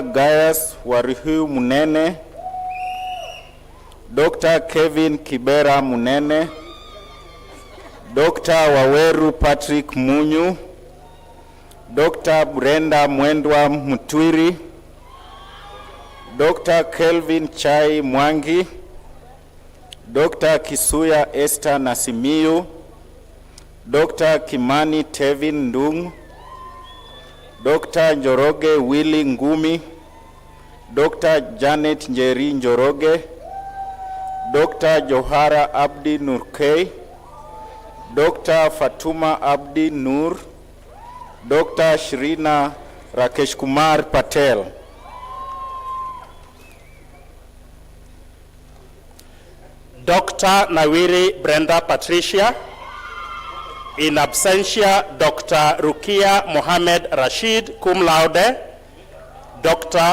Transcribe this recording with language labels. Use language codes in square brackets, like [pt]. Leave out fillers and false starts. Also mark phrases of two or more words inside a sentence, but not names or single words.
[en] Gaius Warihu Munene, Dr. Kevin Kibera Munene, Dr. Waweru Patrick Munyu, Dr. Brenda Mwendwa Mutwiri, Dr. Kelvin Chai Mwangi, Dr. Kisuya Esther Nasimiyu, Dr. Kimani Tevin Ndung, Dr. Njoroge Willy Ngumi, Dr. Janet Njeri Njoroge, Dr. Johara Abdi Nurkei, Dr. Fatuma Abdi Nur, Dr. Shrina Rakesh Kumar Patel. Dr. Nawiri Brenda Patricia. [la] In absentia, Dr. [en] Rukia Mohamed Rashid, [la] cum laude. [en] Dr.